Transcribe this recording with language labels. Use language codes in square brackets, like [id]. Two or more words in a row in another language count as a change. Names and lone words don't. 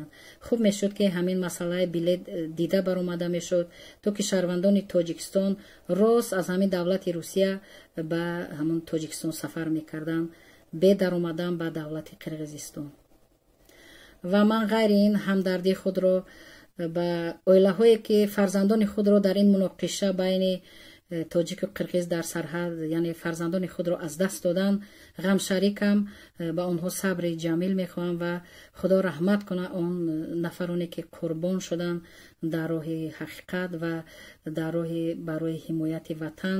[tg] Хуб мешуд ки ҳамин масъалаи билет дида бар омада мешуд то ки шаҳрвандони Тоҷикистон рост аз ҳамин давлати Русия ба ҳамон Тоҷикистон сафар мекарданд ба дар омадан ба давлати Қирғизистон. ва ман ғайри ин ҳамдардии худро ба оилаҳое ки фарзандони худро дар ин муноқишаи байни тоҷику қирғиз дар сарҳад яъне фарзандони худро аз даст доданд, ғам шарикам, ба онҳо сабри ҷамил мехоҳам ва худо раҳмат кунад он нафароне ки қурбон шуданд дар роҳи ҳақиқат ва дар роҳи барои ҳимояти ватан.